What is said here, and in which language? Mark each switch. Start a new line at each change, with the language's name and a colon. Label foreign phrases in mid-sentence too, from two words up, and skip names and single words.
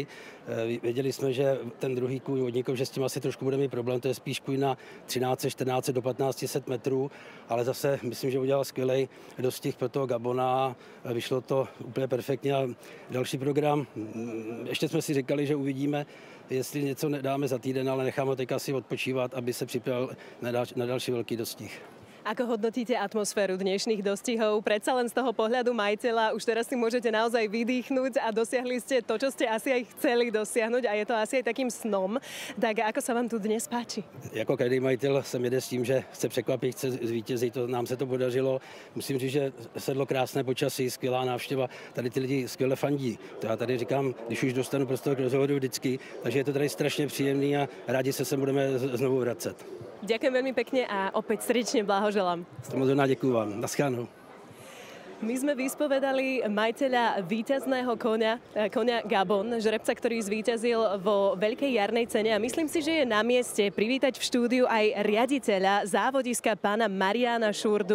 Czech: Věděli jsme, že ten druhý kůň vodníkov, že s tím asi trošku bude mít problém, to je spíš kůň na 13, 14 do 1500 metrů, ale zase myslím, že udělal skvělej dostih pro toho Gabona a vyšlo to úplně perfektně. A další program, ještě jsme si říkali, že uvidíme, jestli něco nedáme za týden, ale necháme ho teď asi odpočívat, aby se připravil na další velký dostih.
Slovak: Ako hodnotíte atmosféru dnešných dostihov? Predsa len z toho pohľadu majiteľa už teraz si môžete naozaj vydýchnuť a dosiahli ste to, čo ste asi aj chceli dosiahnuť a je to asi aj takým snom. Tak ako sa vám tu dnes páči?
Czech: Jako každý majitel sem jede s tím, že chce překvapit, chce zvítězit, nám se to podařilo. Musím říct, že sedlo krásné počasí, skvělá návštěva, tady ty lidi skvěle fandí. To já tady říkám, když už dostanu prostor k rozhovoru vždycky, takže je to tady strašně příjemný a rádi se sem budeme znovu vracet.
Slovak: Ďakujem veľmi pekne a opäť srdečne blahoželám. Samozrejme, ďakujem vám.
Czech: Naschledanou.
Slovak: My sme vyspovedali majiteľa víťazného koňa Gabon, žrebca, ktorý zvíťazil vo veľkej jarnej cene a myslím si, že je na mieste privítať v štúdiu aj riaditeľa závodiska pána Mariána Šurdu.